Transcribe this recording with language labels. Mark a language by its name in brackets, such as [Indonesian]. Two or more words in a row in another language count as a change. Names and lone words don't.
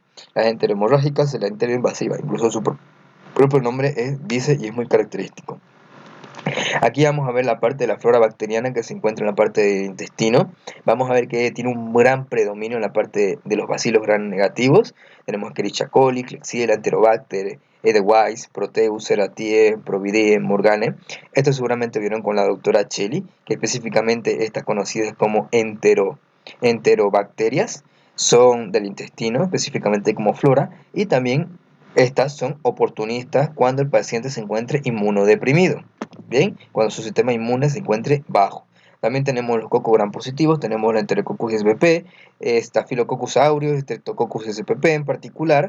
[Spanish] Las enterohemorrágicas y la enteroinvasiva, incluso su propio nombre dice y es muy característico. Aquí vamos a ver la parte de la flora bacteriana que se encuentra en la parte del intestino. Vamos a ver que tiene un gran predominio en la parte de los bacilos gram negativos. Tenemos Escherichia coli, Klebsiella, Enterobacter, Edelweiss, Proteus, Serratie, Providie, Morgane. Esto seguramente vieron con la doctora Chelly, que específicamente estas conocidas como enterobacterias son del intestino, específicamente como flora, y también estas son oportunistas cuando el paciente se encuentre inmunodeprimido. Bien, cuando su sistema inmune se encuentre bajo. También tenemos los cocos gram positivos, tenemos la Enterococcus spp, Staphylococcus aureus, Streptococcus spp en particular.